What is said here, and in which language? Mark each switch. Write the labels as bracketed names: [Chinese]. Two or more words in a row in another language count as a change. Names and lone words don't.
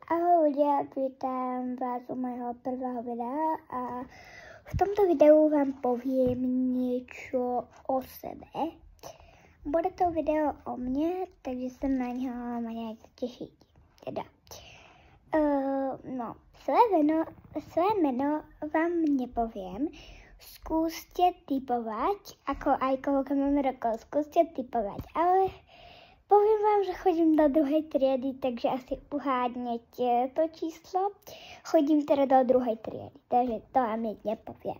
[Czech] Ahoj lidé, vítám vás u mého prvého videa a v tomto videu vám povím něco o sebe. Bude to video o mně, takže se na něho nějak těšit. Své jméno vám nepovím. [Slovak] Skúste typovať, ako aj koľko máme rokov, skúste typovať, ale poviem vám, že chodím do druhej triedy, takže asi uhádnete to číslo. Chodím teda do druhej triedy, takže to vám nepoviem.